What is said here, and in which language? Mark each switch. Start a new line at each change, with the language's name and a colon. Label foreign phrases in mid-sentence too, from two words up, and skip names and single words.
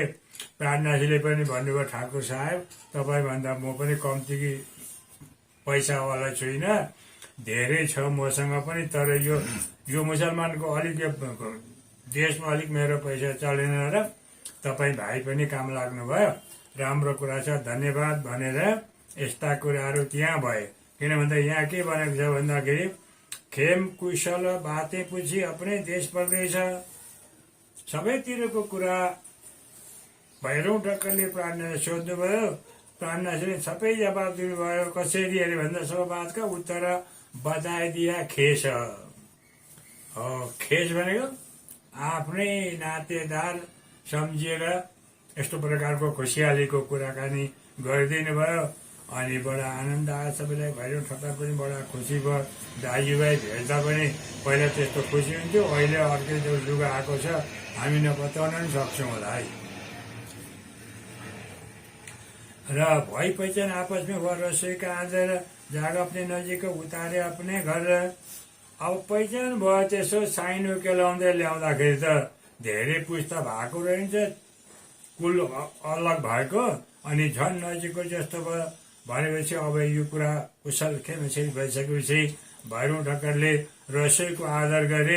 Nepali: प्राणनाथजीले पनि भन्नुभयो ठाकुर साहेब तपाईँभन्दा म पनि कम्ती पैसावाला छुइनँ, धेरै छ मसँग पनि, तर यो मुसलमानको अलिक देशमा अलिक मेरो पैसा चलेन र तपाईँ भाइ पनि काम लाग्नुभयो, राम्रो कुरा छ, धन्यवाद भनेर यस्ता कुराहरू त्यहाँ भए। किन भन्दा यहाँ के भनेको छ भन्दाखेरि
Hindi: खेम कुशल बाते पुछी अपनै देश परदेश,
Nepali: सबैतिरको कुरा भैरौँ ढक्करले प्राणनाथले सोध्नुभयो। प्राणनाथले सबै जवाब दिनुभयो। कसरी अरे भन्दा
Hindi: सब बातका उत्तर बताइदिया खेस।
Nepali: खेस भनेको आफ्नै नातेदार सम्झिएर यस्तो प्रकारको खुसियालीको कुराकानी गरिदिनु भयो। अनि बडा आनन्द आयो सबैलाई। भैरौँ ठक्कर पनि बडा खुसी भयो। दाजुभाइ भेट्दा पनि पहिला त्यस्तो खुसी हुन्थ्यो, अहिले अर्कै जो लुगा आएको छ हामी नबताउन पनि सक्छौँ होला है।
Hindi: र भई पहिचान आपस में हुआ रसोई का आदर, जाग अपने नजिक उतारे अपने घर।
Nepali: अब पहिचान भयो त्यसो साइनो केलाउँदै ल्याउँदाखेरि त धेरै पुस्ता भएको रहन्छ, कुल अलग भएको, अनि झन् नजिकको जस्तो भयो। भनेपछि अब यो कुरा कुशल खेमसेरी भइसकेपछि भैरौँ ढक्करले रसोईको आदर गरे।